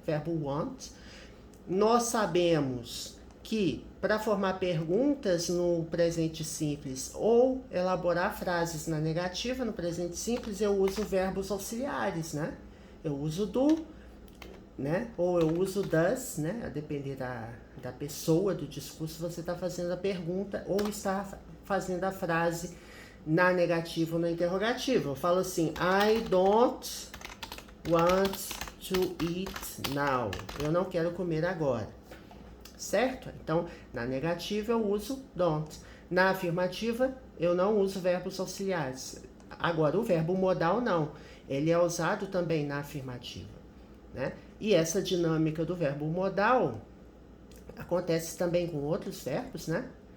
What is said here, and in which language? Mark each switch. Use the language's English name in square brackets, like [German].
[Portuguese] Verbo want. Nós sabemos que para formar perguntas no presente simples ou elaborar frases na negativa no presente simples, eu uso verbos auxiliares, né? Eu uso do, né? Ou eu uso does, né? A depender da pessoa, do discurso, você está fazendo a pergunta ou está fazendo a frase na negativa ou na interrogativa. Eu falo assim, [English] I don't want to eat now. [Portuguese] Eu não quero comer agora. Certo? Então, na negativa eu uso don't. Na afirmativa, eu não uso verbos auxiliares. Agora, o verbo modal não. Ele é usado também na afirmativa, né? E essa dinâmica do verbo modal acontece também com outros verbos, né?